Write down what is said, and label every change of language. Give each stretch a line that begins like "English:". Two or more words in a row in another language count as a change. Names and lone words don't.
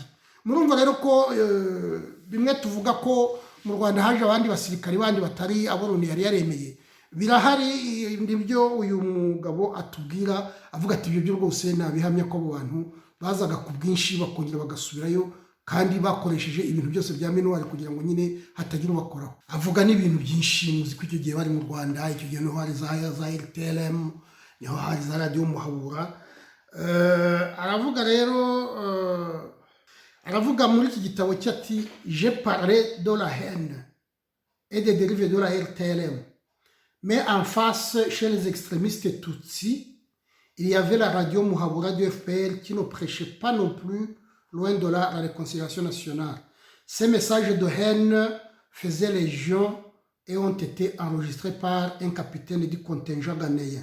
Kinyarwanda: Murumva rero ko bimwe tuvuga ko mu Rwanda haje abandi basirikare bandi batari abo Loni yari yaremeye birahari, nibyo uyu mugabo atubwira, avuga ati ibyo byo rwose nabihamya ko abo bantu bazaga ku bwinshi bakongera bagasubirayo kandi bakoresheje ibintu byose bya Minuar kugira ngo nyine hatagira ubakoraho. Avuga n'ibintu byinshi, muzi ko icyo gihe bari mu Rwanda, icyo gihe niho hari za RTLM, niho hari za Radio Muhabura. Aravuga rero aravuga muri iki gitabo cye ati
French: j'ai parlé de la haine et des dérivés de la RTLM, mais en face chez les extrémistes Tutsis il y avait la radio Muhabura du FPR qui ne prêchait pas non plus loin de là la réconciliation nationale. Ces messages de haine faisaient légion et ont été enregistrés par un capitaine du contingent ghanéen.